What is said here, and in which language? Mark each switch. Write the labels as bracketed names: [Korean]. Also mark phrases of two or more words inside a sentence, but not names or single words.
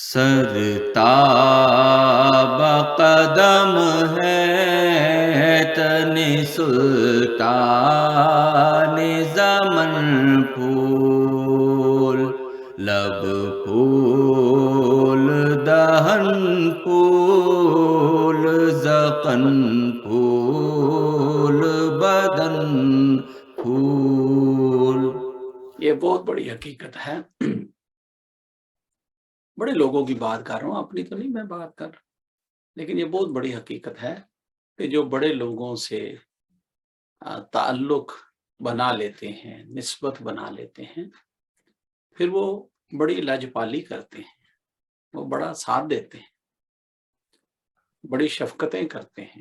[Urdu] سرتاب قدم ہے تن سلطان زمن پھول لب پھول دہن پھول ذقن پھول بدن پھول. یہ بہت بڑی حقیقت ہے. بڑے لوگوں کی بات کر رہا ہوں، اپنی تو نہیں میں بات کر رہا، لیکن یہ بہت بڑی حقیقت ہے کہ جو بڑے لوگوں سے تعلق بنا لیتے ہیں، نسبت بنا لیتے ہیں، پھر وہ بڑی لاجپالی کرتے ہیں، وہ بڑا ساتھ دیتے ہیں، بڑی شفقتیں کرتے ہیں.